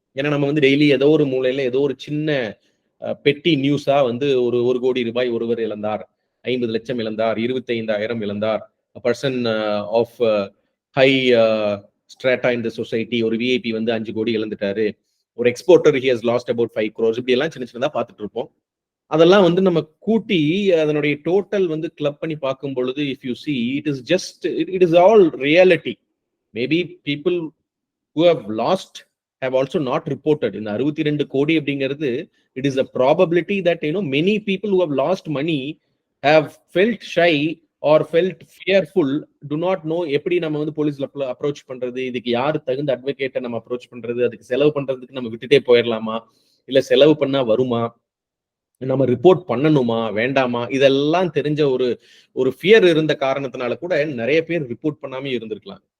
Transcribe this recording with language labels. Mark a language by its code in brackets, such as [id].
[ta] ஏன்னா நம்ம வந்து டெய்லி ஏதோ ஒரு மூலையில ஏதோ ஒரு சின்ன பெட்டி நியூஸா வந்து ஒரு 1 கோடி ரூபாய் ஒருவர் இழந்தார், 50 லட்சம் இழந்தார், 25,000 இழந்தார், [en] person of high strata in the society, [ta] ஒரு விஐபி வந்து 5 கோடி இழந்துட்டாரு, ஒரு exporter [en] he has lost about 5 crores, [ta] இப்படி எல்லாம் சின்ன சின்னதா பார்த்துட்டு இருப்போம். அதெல்லாம் வந்து நம்ம கூட்டி அதனுடைய டோட்டல் வந்து கிளப் பண்ணி பார்க்கும் பொழுது [en] If you see it is all reality. Maybe people who have lost have also not reported. [ta] இந்த 62 கோடி அப்படிங்கிறது [en] it is a probability that many people who have lost money have felt shy or felt fearful, do not know [ta] எப்படி நம்ம வந்து போலீஸ்ல approach பண்றது, இதுக்கு யாரு தகுந்த அட்வொகேட்டை நம்ம அப்ரோச் பண்றது, அதுக்கு செலவு பண்றதுக்கு நம்ம விட்டுட்டே போயிடலாமா, இல்ல செலவு பண்ணா வருமா, நம்ம ரிப்போர்ட் பண்ணணுமா வேண்டாமா, இதெல்லாம் தெரிஞ்ச ஒரு ஃபியர் இருந்த காரணத்தினால கூட நிறைய பேர் ரிப்போர்ட் பண்ணாம இருந்திருக்கலாம்.